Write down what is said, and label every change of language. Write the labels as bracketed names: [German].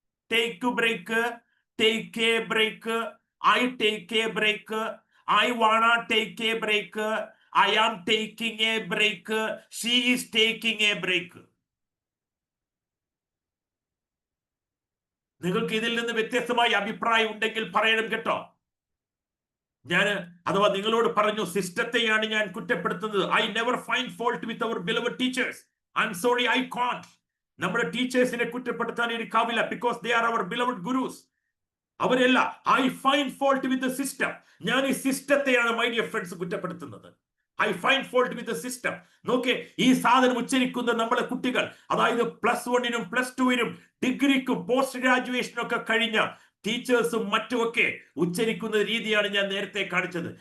[English] Take break, take a break, I take a break, I wanna take a break, I am taking a break, she is taking a break. [Malayalam] നിങ്ങൾക്ക് ഇതിൽ നിന്ന് വ്യത്യസ്തമായി അഭിപ്രായം ഉണ്ടെങ്കിൽ പറയണം കേട്ടോ. ഞാൻ അഥവാ നിങ്ങളോട് പറഞ്ഞു, സിസ്റ്റത്തെയാണ് ഞാൻ കുറ്റപ്പെടുത്തുന്നത്. [English] I never find fault with our beloved teachers. I'm sorry, I can't. [Malayalam] നമ്മുടെ ടീച്ചേഴ്സിനെ കുറ്റപ്പെടുത്താൻ എനിക്കാവില്ല, [English] because they are our beloved gurus. [Malayalam] അവരല്ല. [English] I find fault with the system. [Malayalam] ഞാൻ ഈ സിസ്റ്റത്തെയാണ് [English] my dear friends [Malayalam] കുറ്റപ്പെടുത്തുന്നത്. [English] I find fault with the system. [Malayalam] നോക്കേ, ഈ സാധനം ഉച്ചരിക്കുന്ന നമ്മളെ കുട്ടികൾ, അതായത് +1-നും +2-നും ഡിഗ്രിക്കും പോസ്റ്റ് ഗ്രാജുവേഷനും ഒക്കെ കഴിഞ്ഞ ടീച്ചേഴ്സും മറ്റുമൊക്കെ ഉച്ചരിക്കുന്ന രീതിയാണ് ഞാൻ നേരത്തെ കാണിച്ചത്.